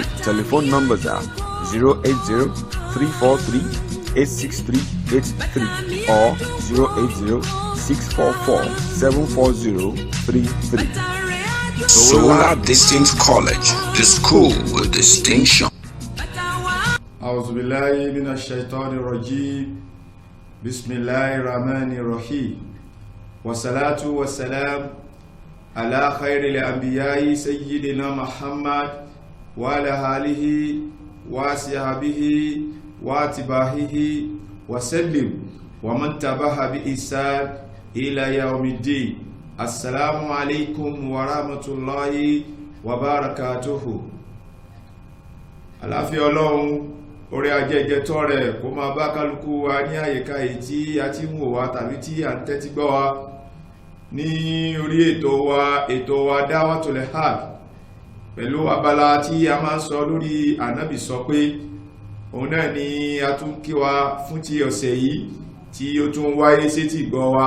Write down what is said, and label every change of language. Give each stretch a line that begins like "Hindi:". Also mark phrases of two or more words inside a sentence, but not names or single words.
English: Telephone numbers are 080-343-86383 or 080-644-74033. Solar Distinct College, the school with distinction.
Arabic: أعوذ بالله من الشيطان الرجيم بسم الله الرحمن الرحيم والصلاة والسلام على خير الأنبياء سيدنا محمد وعلى آله وصحبه واتباعه وسلم ومن تبعه بإحسان إلى يوم الدين. السلام عليكم ورحمة الله وبركاته.
Yoruba: àlàáfíà Ọlọ́run orí ajẹ́jẹ́ tọ́ rẹ̀ kó máa bá kálukú wa ní àyíká èyí tí a ti ń wò wá tàbí tí a ń tẹ́tí gbọ́ wa ní orí ètò wa Da'watul Haqq pẹ̀lú abala tí a máa ń sọ lórí ànábì sọ pé òun náà ni a tún kí wa fún ti ọ̀sẹ̀ yìí tí ó tún wáyé sétí gbọ́ wa.